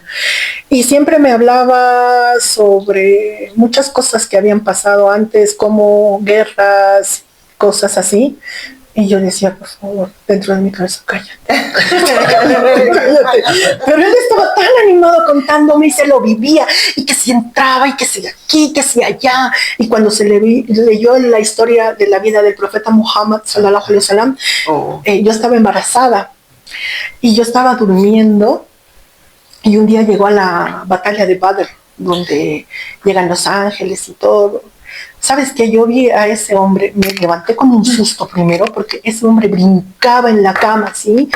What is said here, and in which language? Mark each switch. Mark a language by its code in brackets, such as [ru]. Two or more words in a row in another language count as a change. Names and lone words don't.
[es] Y siempre me hablaba sobre muchas cosas que habían pasado antes, como guerras, cosas así. Y yo decía, por favor, dentro de mi cabeza, cállate. Pero él estaba tan animado contándome y se lo vivía, y que si entraba, y que si aquí, que si allá. Y cuando se leyó la historia de la vida del profeta Muhammad, [ar] صلى الله عليه وسلم, [es] yo estaba embarazada. Y yo estaba durmiendo, y un día llegó a la batalla de Badr, donde llegan los ángeles y todo. ¿Sabes qué? Yo vi a ese hombre, me levanté con un susto primero porque ese hombre brincaba en la cama, ¿sí?